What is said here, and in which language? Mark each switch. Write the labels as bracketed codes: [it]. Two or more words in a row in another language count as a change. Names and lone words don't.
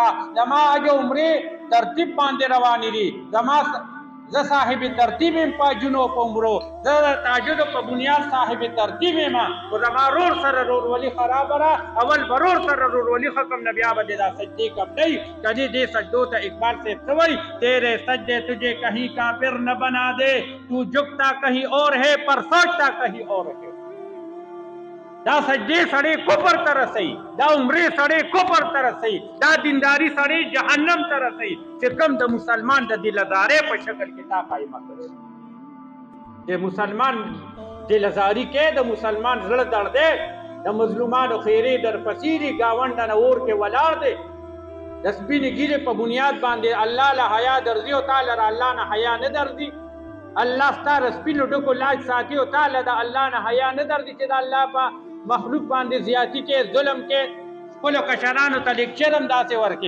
[ps] زما حج او عمرې ترتیب باندې روانې دي زما زه صاحب ترتیب یم په حجونو په عمرو زه د تهجدو په بنیاد صاحب ترتیب یم خو زما رور سره رورولي خرابه ده اول به رور سره رورولي ختم نه بیا به دې دا سجدې قبلوي که دې سجدو ته اقبال صاحب څه وایي [ur] تیرے سجدے تجھے کہیں کافر نہ بنا دے تو جھکتا کہیں اور ہے پر سوچتا کہیں اور ہے. [ps] دا سجدې سړی کفر ته رسوي دا عمرې سړی کفر ته رسوي دا دینداري سړی جهنم ته رسوي چې کوم د مسلمان د دلزارۍ په شکل کې تا قایمه کړی د مسلمان دلزاري کې د مسلمان زړه درد دی د مظلومانو خیرې درپسې دي ګاونډه نه اور کې ولاړ دی د سپینې ږیرې په بنیاد باندې الله له حیا درځي او تا له الله نه حیا نه درځي الله ستا د سپینو ډکو لاج ساتي او تا له د الله نه حیا نه درځي چې د الله په مخلوق باندې زیاتی کې ظلم کې خپلو کشرانو ته لیکچر هم داسې ورکې.